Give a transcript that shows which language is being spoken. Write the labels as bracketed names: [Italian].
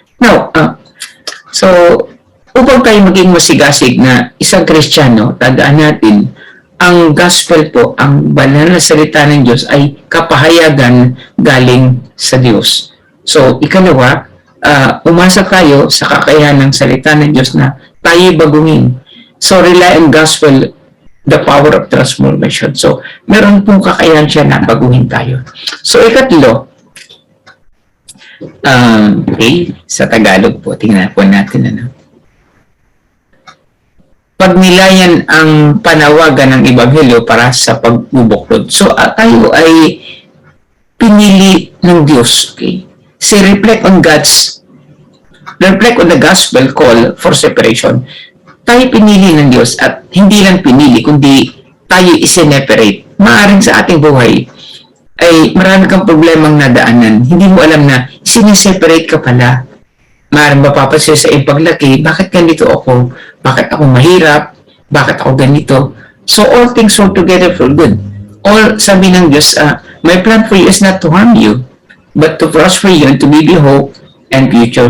[Filipino] Now, so, upang tayo maging masigasig na isang Kristiyano, tandaan natin, ang gospel po, ang banal na salita ng Diyos ay kapahayagan galing sa Diyos. So, ikalawa, umasa tayo sa kakayahan ng salita ng Diyos na tayo baguhin. [English] So, rely on gospel, the power of transformation. [Filipino] So, meron pong kakayahan siya na baguhin tayo. So, ikatlo, okay, sa Tagalog po, tingnan po natin ano. Pagnilayan ang panawagan ng Ebanghelyo para sa pagbubuklod. So, tayo ay pinili ng Diyos. [English] Okay? So, reflect on the gospel call for separation. [Filipino] Tayo pinili ng Diyos at hindi lang pinili, kundi tayo isineperate. Maaring sa ating buhay ay marami kang problemang nadaanan. Hindi mo alam na siniseparate ka pala. Maaring mapapansin sa iyong paglaki, bakit ganito ako? Bakit ako mahirap? Bakit ako ganito? [English] So all things work together for good. All, [Filipino] sabi ng Diyos, [English] my plan for you is not to harm you, but to prosper you and to give you hope and future.